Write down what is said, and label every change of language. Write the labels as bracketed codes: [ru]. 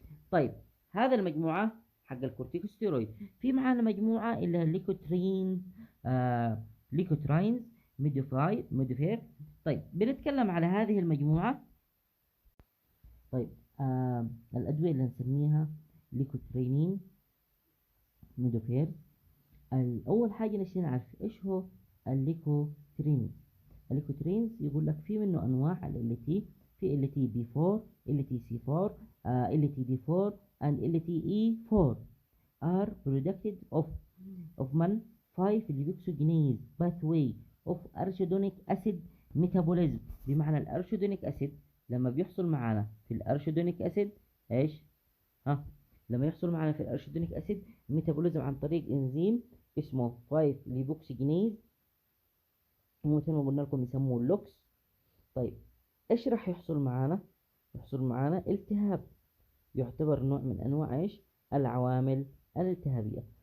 [ar] طيب هذا المجموعة حق الكورتيكوستيرويد. في معانا مجموعة اللي هي الليكوترينز، ليكوتراينز، ميدوفير. طيب بنتكلم على هذه المجموعة. طيب الأدوية اللي نسميها ليكوترينين، ميدوفير. أول حاجة نشتي نعرف إيش هو الليكوترينز. الليكوترينز يقول لك في منه أنواع ال LT، [en] في LT B4، LT C4، LT D4 and LTE4 are produced of man 5-lipoxygenase pathway of arachidonic acid metabolism. [ar] بمعنى الارشيدونيك اسيد لما بيحصل معانا في الارشيدونيك اسيد ايش، لما يحصل معانا في الارشيدونيك اسيد ميتابوليزم عن طريق انزيم اسمه 5-lipoxygenase، مثل ما قلنا لكم يسموه اللوكس. طيب ايش راح يحصل معانا؟ يحصل معانا التهاب، يعتبر نوع من انواع ايش، العوامل الالتهابية.